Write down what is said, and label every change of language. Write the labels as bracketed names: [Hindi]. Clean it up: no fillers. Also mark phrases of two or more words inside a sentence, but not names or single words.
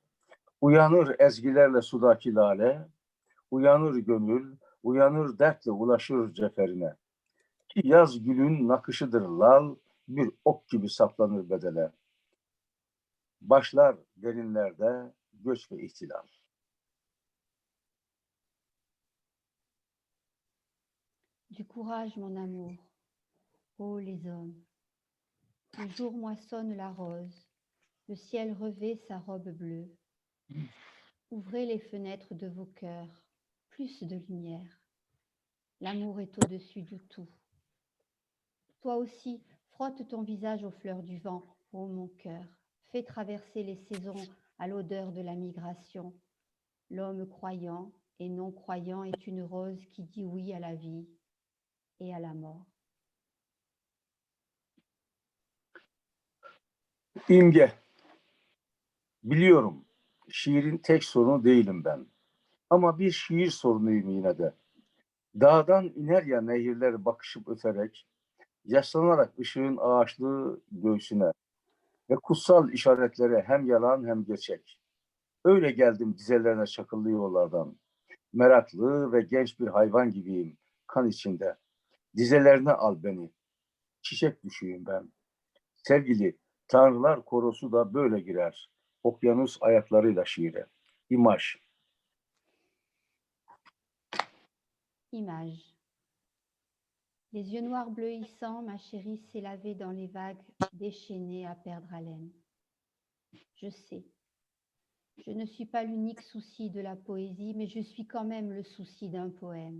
[Turkish] Uyanır ezgilerle sudaki lale, uyanır gönül, uyanır dertle ulaşır ceferine. Ki yaz gülün nakışıdır lal, bir ok gibi saplanır bedele. Başlar derinlerde göç ve ihtilal. [French] Du courage, mon amour. Ô les hommes. Le jour moissonne la rose. Le ciel revêt sa robe bleue. Ouvrez les fenêtres de vos cœurs. Plus de lumière. L'amour est au-dessus de tout. Toi aussi, frotte ton visage aux fleurs du vent, ô mon cœur. Fais traverser les saisons à l'odeur de la migration. L'homme croyant et non croyant est une rose qui dit oui à la vie et à la mort. [Turkish] İmge. Biliyorum, şiirin tek sorunu değilim ben. Ama bir şiir sorunuyum yine de. Dağdan iner ya nehirler bakışıp öterek, yaslanarak ışığın ağaçlığı göğsüne ve kutsal işaretlere hem yalan hem gerçek. Öyle geldim dizelerine çakıllı yollardan. Meraklı ve genç bir hayvan gibiyim kan içinde. Dizelerine al beni. Çiçek düşüyüm ben. Sevgili, Tanrılar korosu da böyle girer. Okyanus ayaklarıyla şiire. İmaj. [French] Image. Les yeux noirs bleuissants, ma chérie s'est lavée dans les vagues, déchaînée à perdre haleine. Je sais, je ne suis pas l'unique souci de la poésie, mais je suis quand même le souci d'un poème.